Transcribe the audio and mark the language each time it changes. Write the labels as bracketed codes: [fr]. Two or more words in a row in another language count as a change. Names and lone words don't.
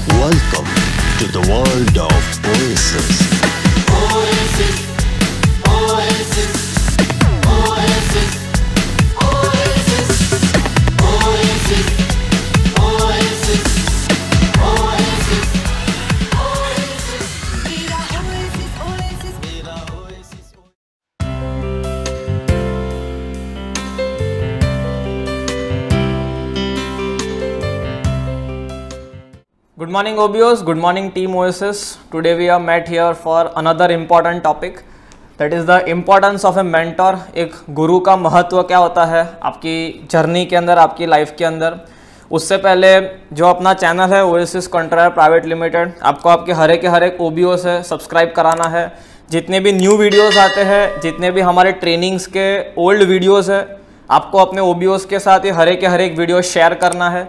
[en] Welcome to the world of Oasis. Oasis, Oasis, Oasis, Oasis, Oasis, Oasis, Oasis, Oasis. Mira Oasis, Oasis, mira Oasis. Good morning OBOs, good morning team Oasis. Today we are met here for another important topic, that is the importance of a mentor. [hi] एक गुरु का महत्व क्या होता है आपकी जर्नी के अंदर, आपकी लाइफ के अंदर। उससे पहले जो अपना चैनल है ओएसिस कंट्रायर प्राइवेट लिमिटेड, आपको आपके हर एक OBO से सब्सक्राइब कराना है। जितने भी [en] new videos [hi] आते हैं, जितने भी हमारे ट्रेनिंग्स के [en] old videos [hi] है, आपको अपने OBOs के साथ ये हर एक वीडियो शेयर करना है।